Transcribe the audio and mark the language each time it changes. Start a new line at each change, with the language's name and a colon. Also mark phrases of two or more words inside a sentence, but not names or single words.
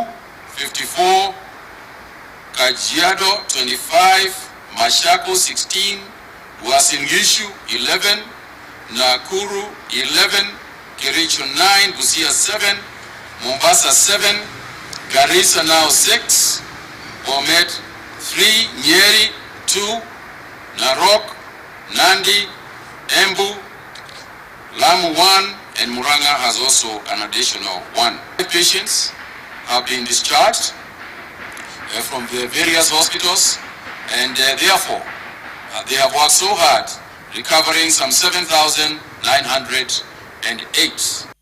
English: 54, Kajiado 25, Mashako 16, Uasin Gishu 11, Nakuru 11, Kericho 9, Busia 7, Mombasa 7, Garissa now 6, Bomet 3, Nyeri 2, Narok, Nandi, Embu, Lamu 1, and Murang'a has also an additional 1. Patients have been discharged from the various hospitals, and therefore they have worked so hard, recovering some 7,908.